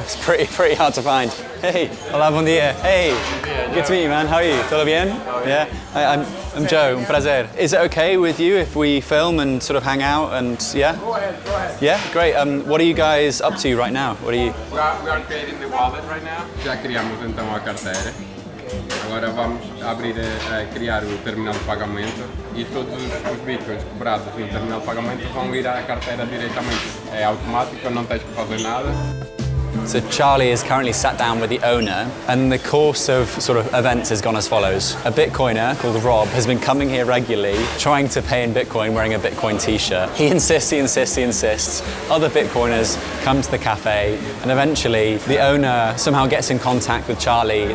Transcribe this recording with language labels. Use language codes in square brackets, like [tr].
[en] It's pretty hard to find. Hey, hola, [pt] bom dia. [en] Hey, good to meet you, man. How are you? [es] Todo bien? [en] Yeah. I'm Joe. [pt] Un prazer. [en] Is it okay with you if we film and sort of hang out and yeah? Go ahead. Yeah, great. What are you guys up to right now? What are you? We are creating the wallet right now. [pt] Já criamos então a carteira. Agora vamos abrir criar o terminal de pagamento e todos os bitcoins cobrados no terminal de pagamento vão ir à carteira diretamente. É automático, não tens que fazer nada. [en] So Charlie is currently sat down with the owner, and the course of sort of events has gone as follows. A Bitcoiner called Rob has been coming here regularly, trying to pay in Bitcoin wearing a Bitcoin t-shirt. He insists. Other Bitcoiners come to the cafe, and eventually the owner somehow gets in contact with Charlie.